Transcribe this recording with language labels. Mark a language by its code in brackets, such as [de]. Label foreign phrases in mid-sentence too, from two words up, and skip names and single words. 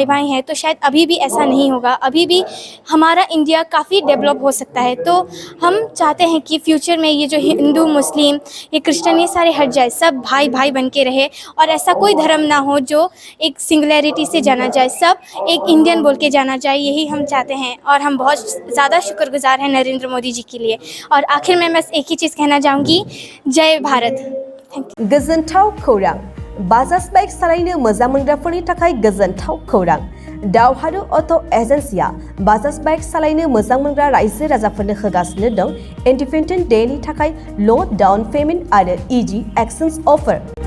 [hi] हैं तो शायद अभी भी ऐसा नहीं होगा अभी भी हमारा इंडिया काफ़ी डेवलप हो सकता है तो हम चाहते हैं कि फ्यूचर में ये जो हिंदू मुस्लिम ये क्रिश्चियन ये सारे हट जाए सब भाई बन के रहे और ऐसा कोई धर्म ना हो जो एक सिंगुलैरिटी से जाना जाए सब एक इंडियन बोल के जाना जाए यही हम चाहते हैं और हम बहुत ज़्यादा शुक्रगुजार हैं नरेंद्र मोदी जी के लिए और आखिर में बस एक ही चीज़ कहना चाहूँगी जय भारत [brx] गोजोनथाव खौरां बाजाज बाइक सालायनो मोजां मोनग्राफोरनि थाखाय गोजोनथाव खौरां दावहारु अट' एजेन्सिया बाजाज बाइक सालायनो मोजां मोनग्रा रायजो राजाफोरनो होगासिनो दं [en] Independent Dayni [brx] थाखाय [en] low down payment [brx] आरो [en] easy exchange offer.